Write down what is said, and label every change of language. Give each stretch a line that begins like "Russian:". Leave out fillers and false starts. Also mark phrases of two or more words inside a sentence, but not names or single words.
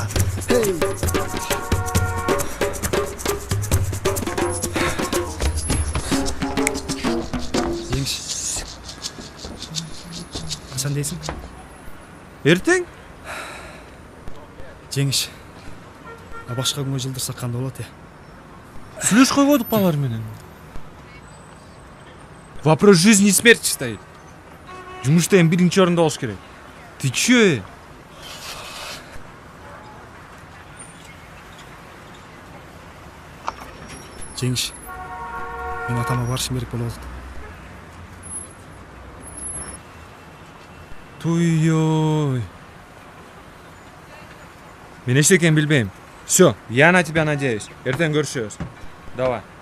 Kyrgyz: Хей! Жеңиш. Качан дейсиң? Эртең? Жеңиш. Башка күнгө жылдырсак кандай болот, Сүйлөшкөй койдук алар менен.
Russian: Вопрос жизни и смерти стоит.
Kyrgyz: Жумушта эми биринчи орунда болуш керек.
Russian: Ты чё?
Kyrgyz: Жеңиш. Мен атама барышым керек болуп атат. Туй-ой. Мен эч экенин билбейм.
Russian: Всё, я на тебя надеюсь.
Kyrgyz: Эртең көрүшөбүз. Давай.